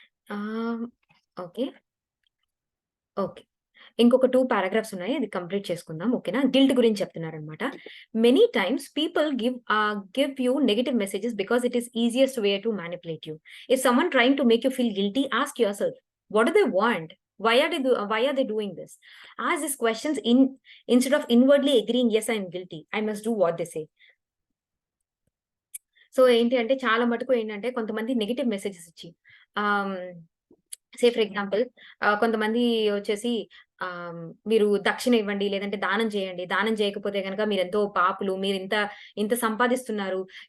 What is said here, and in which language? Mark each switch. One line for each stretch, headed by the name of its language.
Telugu: ఆహ్, okay. Okay. ఇంకొక 2 paragraphs ఉన్నాయి. అది కంప్లీట్ చేసుకుందాం. ఓకేనా? గిల్ట్ గురించి చెప్తున్నారనమాట.
English: Many times people give you negative messages because it is easiest way to manipulate you. If someone trying to make you feel guilty, ask yourself, what do they want? Why are they doing this? Ask these questions instead of inwardly agreeing, "Yes, I am guilty. I must do what they say."
Telugu: So, ఏంటి అంటే చాలా మటుకు ఏంటంటే కొంతమంది negative messages ఇచ్చి ఆహ్,
English: say for example
Telugu: కొంతమంది వచ్చేసి మీరు దక్షిణ ఇవ్వండి, లేదంటే దానం చేయండి. దానం చేయకపోతే గనక మీరెంతో పాపులు, ఇంత సంపాదిస్తున్నారు.